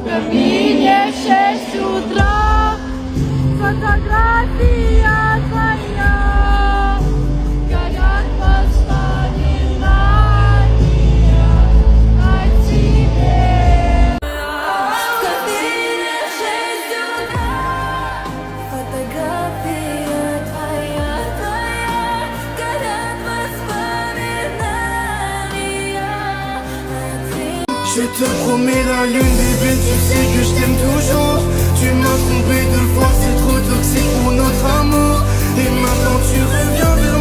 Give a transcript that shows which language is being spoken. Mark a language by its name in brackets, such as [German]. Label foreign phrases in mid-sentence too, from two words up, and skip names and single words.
[Russian] Кабине 6 утра, фотография твоя, горят воспоминания о тебе. В кабине 6 утра, фотография твоя, горят воспоминания о тебе. [French] Je te promets la lune, bébé, tu sais que je t'aime toujours. Tu m'as trompé 2 fois, c'est trop toxique pour notre amour. Et maintenant tu reviens